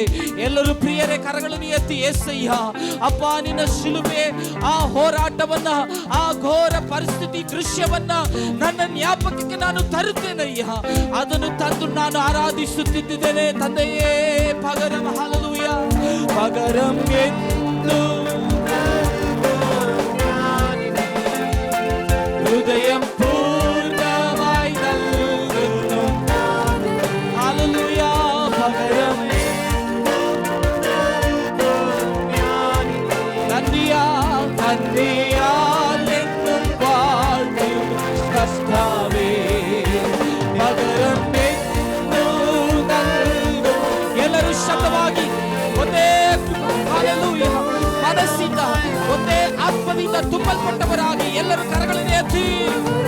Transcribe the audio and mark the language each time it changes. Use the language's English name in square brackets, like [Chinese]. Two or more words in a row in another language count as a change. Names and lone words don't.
[Kannada] ಎಲ್ಲರೂ ಪ್ರಿಯರೇ ಕರಗಳನ್ನು ಎತ್ತಿ ಯೇಸಯ್ಯ ಅಪ್ಪ, ನಿನ್ನ ಶಿಲುಬೆ ಆ ಹೋರಾಟವನ್ನ, ಆ ಘೋರ ಪರಿಸ್ಥಿತಿ ದೃಶ್ಯವನ್ನ ನನ್ನ ಜ್ಞಾಪಕಕ್ಕೆ ನಾನು ತರುತ್ತೇನಯ್ಯ. ಅದನ್ನು ತಂದು ನಾನು ಆರಾಧಿಸುತ್ತಿದ್ದೇನೆ ತಂದೆಯೇ. [Malayalam] പകരം, ഹല്ലേലൂയാ. പകരം എന്തു ഹൃദയം പൂർണ്ണമായി നൽകുന്നു. ഹല്ലേലൂയ. പകരം നന്ദിയാൽ എന്നും വാഴ്ത്തും കർത്താവേ. പകരം എന്നും നൽകും. [Kannada] ಎಲ್ಲರೂ ಶಬ್ದವಾಗಿ ಒಂದೇ ಹಲ್ಲೆಲೂಯ ಮನಸ್ಸಿಂದ, ಒಂದೇ ಆತ್ಮದಿಂದ ತುಂಬಲ್ಪಟ್ಟವರಾಗಿ ಎಲ್ಲರೂ ಕರಗಳನ್ನು ಎತ್ತಿ